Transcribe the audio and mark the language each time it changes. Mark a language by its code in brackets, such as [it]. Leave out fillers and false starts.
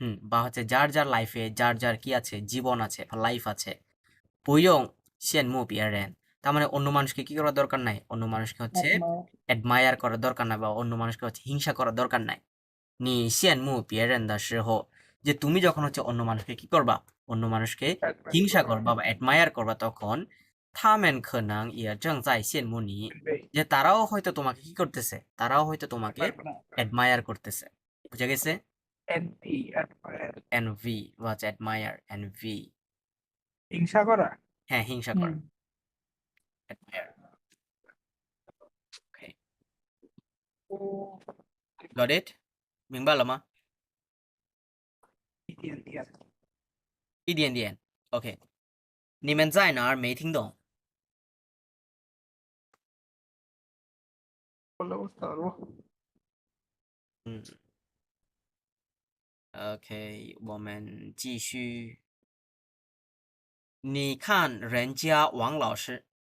[bn] বা হচ্ছে যার যার লাইফে যার যার কি আছে জীবন আছে বা লাইফ আছে [zh] 不用羡慕别人 [bn] তার মানে অন্য মানুষকে কি করার দরকার নাই অন্য মানুষকে হচ্ছে অ্যাডমায়ার করার দরকার নাই বা অন্য মানুষকে হচ্ছে হিংসা করার দরকার নাই [zh] 你羡慕别人的时候 [bn] যে তুমি যখন হচ্ছে অন্য মানুষকে কি করবা অন্য মানুষকে হিংসা করবা বা অ্যাডমায়ার করবা তখন [zh] 他们可能也正在羡慕你 [bn] যে তারাও হয়তো তোমাকে কি করতেছে তারাও হয়তো তোমাকে অ্যাডমায়ার করতেছে বুঝা গেছে [en] envy admire envy [bn] বা হচ্ছে [en] admire envy [bn] হিংসা করা হ্যাঁ হিংসা করা [en] admire okay got it [zh] 明白了吗一点点一点点 OK 你们在哪儿没听懂 [bn] বললে বুঝতে পারবো [zh] 嗯 OK 我们继续你看人家王老师